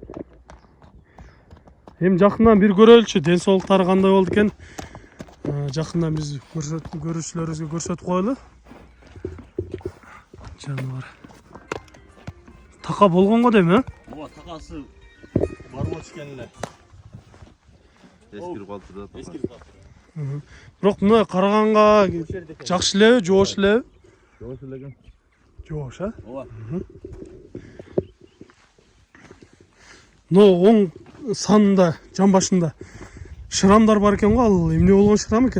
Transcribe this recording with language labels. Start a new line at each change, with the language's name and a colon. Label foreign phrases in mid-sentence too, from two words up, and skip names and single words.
Kyrgyz: Эми жакындан бир көрөлүчү, ден соолуктары кандай болду экен? Жакындан биз көрүүчүлөрүбүзгө көрсөтүп коелу. Жаныбар. Така болгонго дейм, Ооба, такасы барып өчкөн эле. Эскирип алтырда. Эскирип алтырда. Бирок мына караганга жакшы элеби, жоош элеби? Жоош эле экен. Жоош, Ооба. Но оң санында, жан башында шырамдар бар экен го, ал эмне болгон шырам экен?